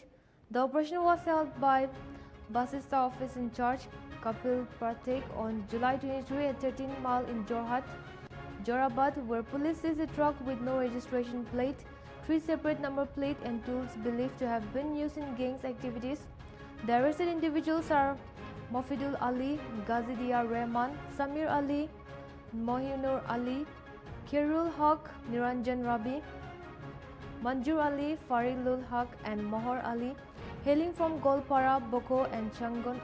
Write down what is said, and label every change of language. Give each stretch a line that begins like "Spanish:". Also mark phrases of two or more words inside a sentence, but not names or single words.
English: The operation was held by Basista office in charge Kapil Pratek on July 23 at 13 Mile in Jorabad, where police seized a truck with no registration plate, 3 separate number plates and tools believed to have been used in gangs activities. The arrested individuals are Mofidul Ali, Ghazidia Rahman, Samir Ali, Mohinur Ali, Kirul Haq, Niranjan Rabi, Manjur Ali, Farilul Haq, and Mohar Ali, hailing from Golpara, Boko, and Changon.